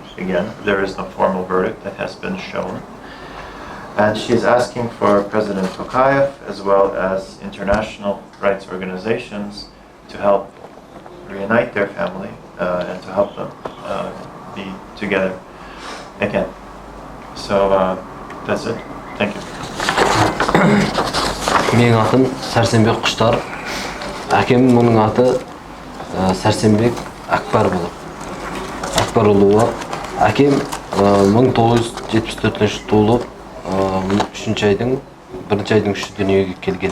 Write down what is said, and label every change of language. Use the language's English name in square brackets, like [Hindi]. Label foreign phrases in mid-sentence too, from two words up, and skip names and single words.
[English] Again, there is no formal verdict that has been shown. And she's asking for President Tokayev, as well as international rights organizations, to help reunite their family and to help them be together again. So that's it. Thank you. [Kazakh] Менің атым Сәрсенбек Құштар. Әкемнің мұның аты Сәрсенбек Акбар болып. Акбар ұлы. Әкем 1974 туылып, 3 айдың 3 дүниеге келген.